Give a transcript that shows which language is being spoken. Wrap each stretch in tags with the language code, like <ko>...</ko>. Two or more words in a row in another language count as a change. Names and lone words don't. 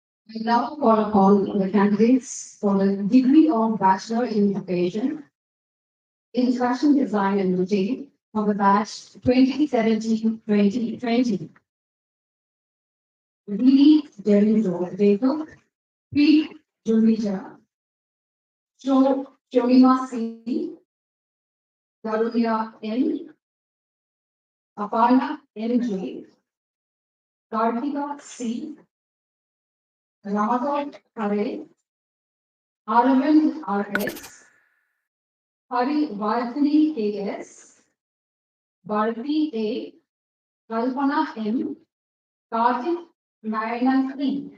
<en>I now call upon the candidates for the degree of Bachelor in Education in Fashion Design and Retail from the batch 2017-2020. Really, Jacob, P. Jumija, Shomima C. Darunia N. Aparna N.J. Kartika C. Ramadan Hare, Aravind R.S., Hari Vardhani K.S., Bharati A., Kalpana M., Karthik Narayanan E.</en>